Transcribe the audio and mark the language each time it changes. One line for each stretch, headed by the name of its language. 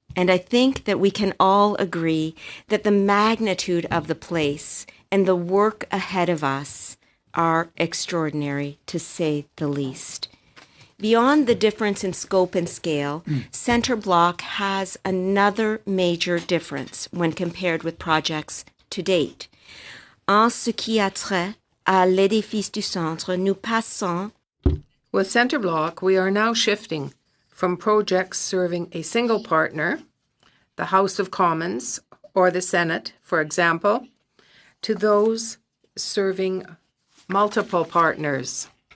English: And I think that we can all agree that the magnitude of the place and the work ahead of us are extraordinary, to say the least. Beyond the difference in scope and scale, Centre Block has another major difference when compared with projects to date.
French: En ce qui a trait à l'édifice du centre, nous passons.
English: With Centre Block, we are now shifting from projects serving a single partner, the House of Commons or the Senate, for example, to those serving multiple partners.